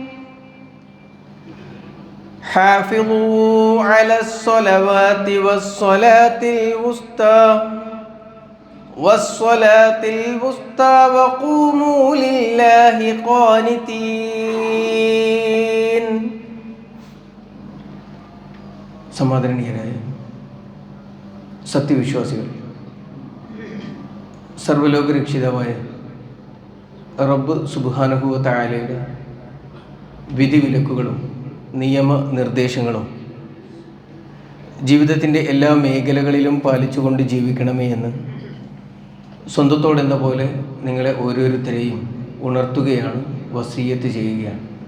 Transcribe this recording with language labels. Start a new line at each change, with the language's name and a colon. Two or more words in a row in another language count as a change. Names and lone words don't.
Arabic: حافظوا على الصلوات والصلاة الوسطى وقوموا لله قانتين.
Malayalam: സമാദരണീയരായ സത്യവിശ്വാസികൾ, സർവ്വലോകരക്ഷിതാവായ റബ്ബ്
Arabic: سبحانه و تعالى
Malayalam: വിധിവിലക്കുകളും നിയമനിർദ്ദേശങ്ങളും ജീവിതത്തിൻ്റെ എല്ലാ മേഖലകളിലും പാലിച്ചുകൊണ്ട് ജീവിക്കണമേ എന്ന് സ്വന്തത്തോടെന്ന പോലെ നിങ്ങളെ ഓരോരുത്തരെയും ഉണർത്തുകയാണ്, വസിയ്യത്ത് ചെയ്യുകയാണ്.